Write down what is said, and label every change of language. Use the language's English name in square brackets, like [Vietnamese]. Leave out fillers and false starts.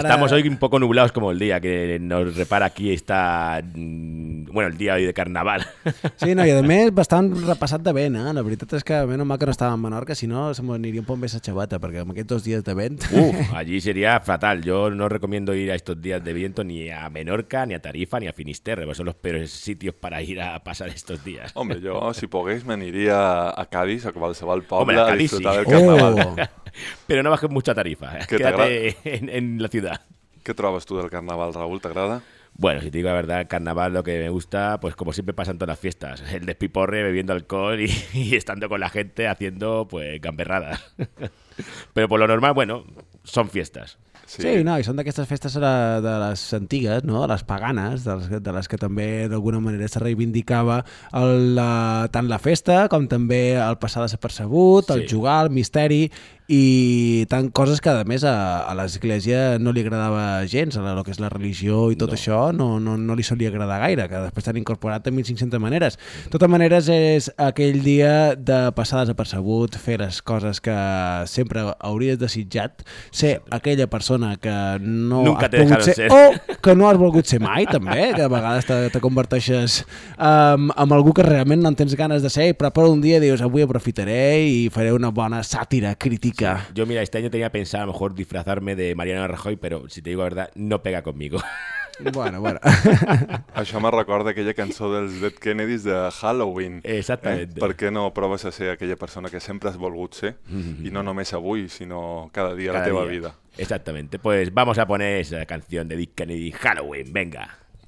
[Spanish] Estamos hoy un poco nublados como el día que nos repara aquí esta... [Catalan] Bueno, el dia de carnaval. Sí, no, i a més bastant repassat de vent, eh? La veritat és que menys mal que no estava a Menorca, si no s'aniria un poc més a xabata, perquè amb aquests dos dies de vent... Allí seria fatal. [Spanish] Jo no recomiendo ir a estos días de viento ni a Menorca, ni a Tarifa, ni a Finisterre. Són los peores sitios para ir a pasar estos días. [Catalan] Hombre, jo, si pogués, m'aniria a Cádiz, a qualsevol poble, a disfrutar del carnaval. [Spanish] Però no bajes mucho a Tarifa, eh? Quédate en la ciudad. [Catalan] Què trobes tu del carnaval, Raúl? T'agrada? [Spanish] Bueno, si te digo la verdad, carnaval lo que me gusta, pues como siempre pasa en todas las fiestas, el despiporre, bebiendo alcohol y estando con la gente haciendo pues gamberradas. Pero por lo normal, bueno, son fiestas. [Catalan] Sí, sí, no, i són d'aquestes festes de les antigues, no? De les paganes, de les que també d'alguna manera se reivindicava tant la festa com també el passar desapercebut, sí. El jugar, el misteri i tant coses que a més a l'església no li agradava gens, a lo que és la religió i tot no. Això no li solia agradar gaire, que després s'han incorporat de 1.500 maneres. De totes maneres és aquell dia de passar desapercebut, fer les coses que sempre hauries desitjat, ser aquella persona que no [Spanish] nunca te dejaron ser. [Catalan] O que no has volgut ser mai, també, que a vegades te converteixes en algú que realment no en tens ganes de ser, però per un dia dius, avui aprofitaré i faré una bona sàtira crítica. Sí. [Spanish] Yo, mira, este año tenía pensado a lo mejor disfrazarme de Mariano Rajoy, pero si te digo la verdad, no pega conmigo. Bueno. [Catalan] Això me recorda aquella cançó dels Dead Kennedys de Halloween. Exactament. Per què no proves a ser aquella persona que sempre has volgut ser, mm-hmm. I no només avui, sinó cada dia cada la teva dia. Vida. [Spanish] Exactamente, pues vamos a poner esa canción de Dick Kennedy, Halloween, venga.